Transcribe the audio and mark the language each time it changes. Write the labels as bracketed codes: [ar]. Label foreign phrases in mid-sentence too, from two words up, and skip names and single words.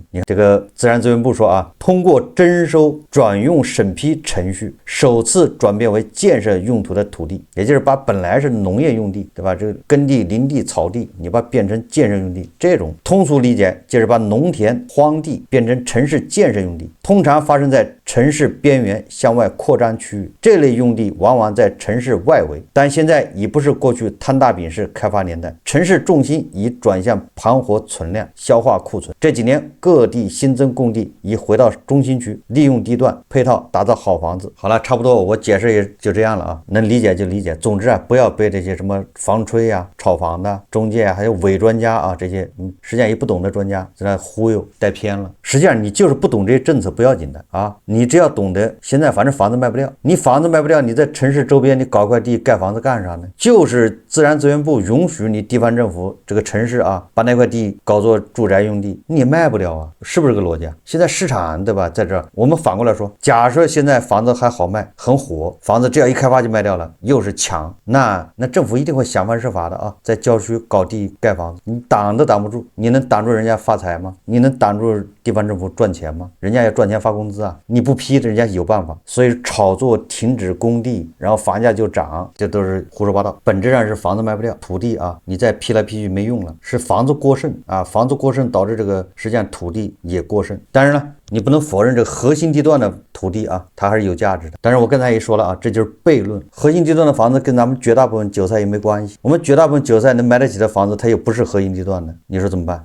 [zh] 你看這個自然資源部說啊，通過徵收轉用審批程序，首次轉變為建設用途的土地，也就是把本來是農業用地，對吧？這個耕地、林地、草地，你把它變成建設用地，這種通俗理解就是把農田、荒地變成城市建設用地，通常發生在城市邊緣向外擴張區域，這類用地往往在城市外圍，但現在已不是過去攤大餅式開發年代，城市重心已轉向盤活存量、消化庫存。這幾年各地新增供地已回到中心區，利用地段配套打造好房子。好了，差不多我解釋也就這樣了啊，能理解就理解。總之啊，不要被這些什麼房吹啊、炒房的中介啊，還有偽專家啊這些實際上也不懂的專家在那忽悠帶偏了。實際上你就是不懂這些政策不要緊的啊，你只要懂得現在反正房子賣不掉，你房子賣不掉，你在城市周邊你搞塊地蓋房子幹啥呢？就是自然資源部允許你地方政府這個城市啊把那塊地搞作住宅用地，你也賣不了啊，是不是這個邏輯啊？現在市場對吧，在這兒我們反過來說，假設現在房子還好賣很火，房子只要一開發就賣掉了，又是強，那政府一定會想方設法的啊，在郊區搞地蓋房子，你擋都擋不住，你能擋住人家發財嗎？你能擋住地方政府賺錢嗎？人家要賺錢發工資啊，你不批人家有辦法。所以炒作停止供地，然後房價就漲，這都是胡說八道，本質上是房子賣不掉，土地土地啊，你再批来批去没用了，是房子过剩啊，房子过剩导致这个实际上土地也过剩。但是呢，你不能否认这个核心地段的土地啊，它还是有价值的。但是我刚才也说了啊，这就是悖论。核心地段的房子跟咱们绝大部分韭菜也没关系，我们绝大部分韭菜能买得起的房子，它又不是核心地段的，你说怎么办？